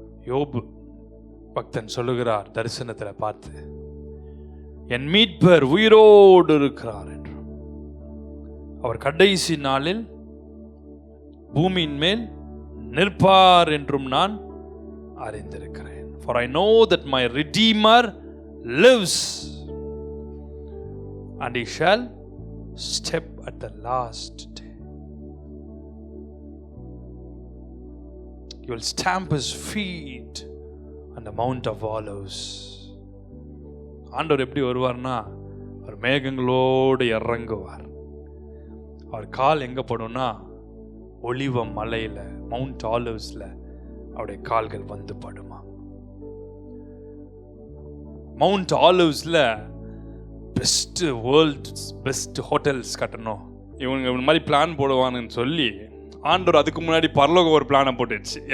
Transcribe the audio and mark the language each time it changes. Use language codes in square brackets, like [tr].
[ta] யோபு பக்தன் சொல்லுகிறார் தரிசனத்துல பார்த்து, என் மீட்பர் உயிரோடு இருக்கிறார் என்று. அவர் கடைசி நாளில் பூமியின் மேல் நிற்பார் என்றும் நான் அறிந்திருக்கிறேன். [en] For I know that my Redeemer lives and he shall step at the last day. He will stamp his feet on the Mount of Olives. [ta] ஆண்டவர் எப்படி வருவார்னா, அவர் மேகங்களோடு இறங்குவார். அவர் கால் எங்க படும்னா, ஒலிவ மலையில, மவுண்ட் ஆலிவ்ஸ்ல அவருடைய கால்கள் வந்து படுமா. Mount ஆலிவ்ஸ்ல [en] best world's best hotels [ta] கட்டணும், இவங்க இந்த மாதிரி பிளான் போடுவானுன்னு சொல்லி ஆண்டவர் அதுக்கு முன்னாடி பரலோகம் ஒரு பிளானை போட்டுடுச்சு.